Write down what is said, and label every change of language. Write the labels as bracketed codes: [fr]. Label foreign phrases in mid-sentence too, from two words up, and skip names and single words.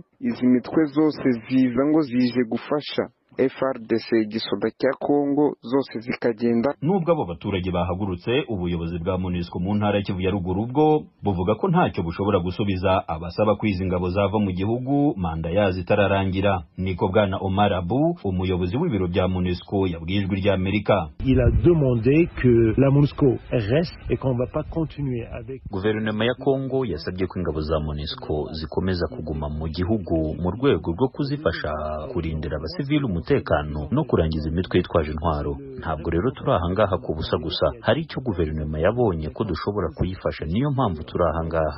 [rw] Izi mitwe zose ziza ngo zije gufasha FRDC igisoda cya Kongo zose zikagenda. Nubwo abo baturage bahagurutse, ubuyobozi bwa MONUSCO mu ntara y'Kivu ya ruguru bwo buvuga ko ntacyo bushobora gusubiza abasaba kwiza ingabo zava mu gihugu manda yazo itararangira. Niko bwana Omar Abu, umuyobozi w'ibiro bya MONUSCO, yabwiye Ijwi ry'Amerika. [fr] Il a demandé que la MONUSCO reste et qu'on va pas continuer avec. [rw] Guverinoma ya Kongo yasabye ko ingabo za MONUSCO zikomeza kuguma mu gihugu mu rwego rwo kuzifasha kurindira abasivili umutekano no kurangiza imitwe yitwaje intwaro. Ntabwo rero turi ahangaha ku busa gusa, hari icyo guverinoma yabonye ko dushobora kuyifasha, niyo mpamvu turi ahangaha.